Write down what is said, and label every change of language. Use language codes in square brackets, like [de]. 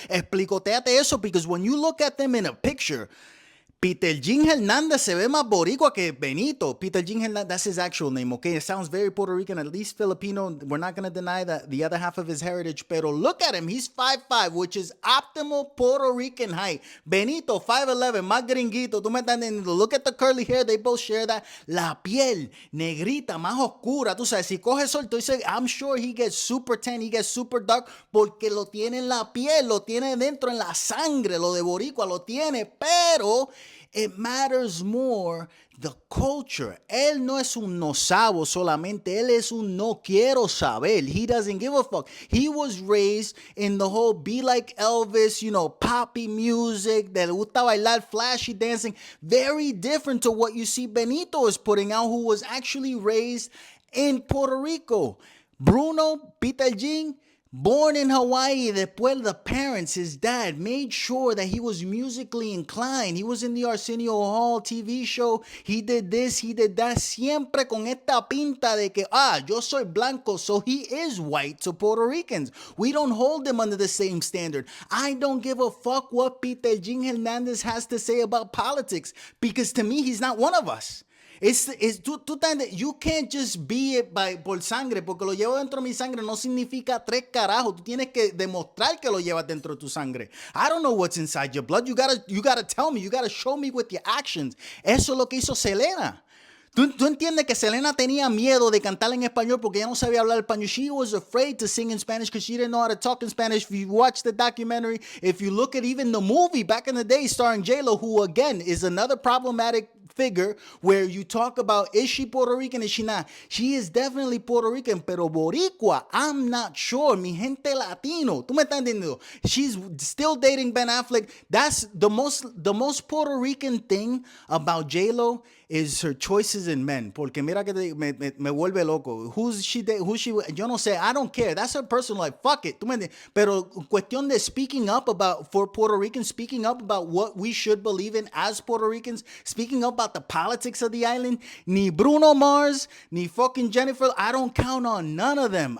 [es] Explicoteate eso, [en] because when you look at them in a picture, Peter Jean Hernandez [es] se ve más boricua que Benito. [en] Peter Jean Hernandez, that's his actual name, okay? It sounds very Puerto Rican, at least Filipino. We're not going to deny that the other half of his heritage. Pero look at him. He's 5'5", which is optimal Puerto Rican height. Benito, 5'11", [es] más gringuito. Tú me estás entendiendo. [en] Look at the curly hair. They both share that. [es] La piel, negrita, más oscura. Tú sabes, si coge sol, tú dices, [en] I'm sure he gets super tan, he gets super dark, [es] porque lo tiene en la piel, lo tiene dentro en la sangre. Lo de boricua lo tiene, pero [en] it matters more the culture. [es] Él no es un no sabo solamente. Él es un no quiero saber. [en] He doesn't give a fuck. He was raised in the whole be like Elvis, poppy music, [es] de le gusta bailar, [en] flashy dancing. Very different to what you see Benito is putting out, who was actually raised in Puerto Rico. Bruno, Peter Jean, born in Hawaii, después the parents, his dad, made sure that he was musically inclined. He was in the Arsenio Hall TV show. He did this, he did that. [es] Siempre con esta pinta de que, yo soy blanco, [en] so he is white to Puerto Ricans. We don't hold him under the same standard. I don't give a fuck what Peter Jean Hernandez has to say about politics, because to me, he's not one of us. You can't just be it [es] por sangre, porque lo llevo dentro de mi sangre no significa tres carajos. Tú tienes que demostrar que lo llevas dentro de tu sangre. [en] I don't know what's inside your blood. You gotta tell me. You gotta show me with your actions. [es] Eso es lo que hizo Selena. ¿Tú entiendes que Selena tenía miedo de cantar en español porque ella no sabía hablar español? [en] She was afraid to sing in Spanish because she didn't know how to talk in Spanish. If you watch the documentary, if you look at even the movie back in the day starring J-Lo, who again is another problematic figure where you talk about, is she Puerto Rican, is she not? She is definitely Puerto Rican, pero boricua, I'm not sure. [es] Mi gente latino, tú me estás entendiendo. [en] She's still dating Ben Affleck. That's the most Puerto Rican thing about J-Lo is her choices in men. [es] Porque mira que me vuelve loco. [en] Who's she? [es] Yo no sé. [en] I don't care. That's her personal life. Fuck it. [es] ¿Tú me entiendes? Pero cuestión de [en] speaking up for Puerto Ricans, speaking up about what we should believe in as Puerto Ricans, speaking up about the politics of the island. Ni Bruno Mars, ni fucking Jennifer. I don't count on none of them.